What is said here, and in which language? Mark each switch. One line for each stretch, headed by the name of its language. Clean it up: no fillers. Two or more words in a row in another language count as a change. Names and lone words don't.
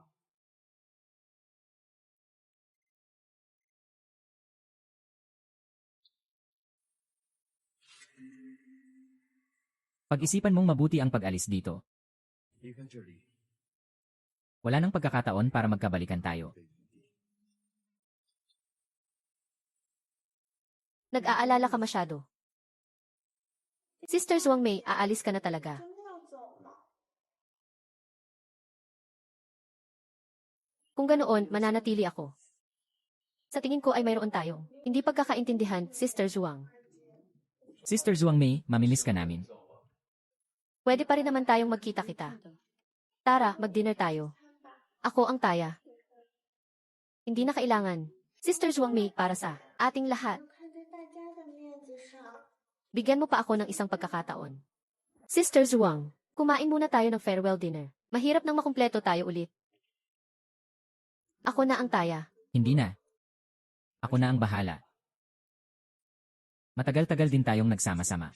Filipino: Pag-isipan mong mabuti ang pag-alis dito. Wala nang pagkakataon para magkabalikan tayo. Nag-aalala ka masyado. Sister Zhuang Mei, aalis ka na talaga.
Chinese: 真的要走了。
Filipino: Kung ganoon, mananatili ako. Sa tingin ko ay mayroon tayong hindi pagkakaintindihan, Sister Zhuang. Sister Zhuang Mei, mamimiss ka namin. Pwede pa rin naman tayong magkita-kita. Tara, mag-dinner tayo. Ako ang taya. Hindi na kailangan. Sister Zhuang Mei, para sa ating lahat.
Chinese: 看在大家的面子上，
Filipino: Bigyan mo pa ako ng isang pagkakataon. Sister Zhuang, kumain muna tayo ng
English: farewell dinner.
Filipino: Mahirap nang makumpleto tayo ulit. Ako na ang taya. Hindi na. Ako na ang bahala. Matagal-tagal din tayong nagsama-sama.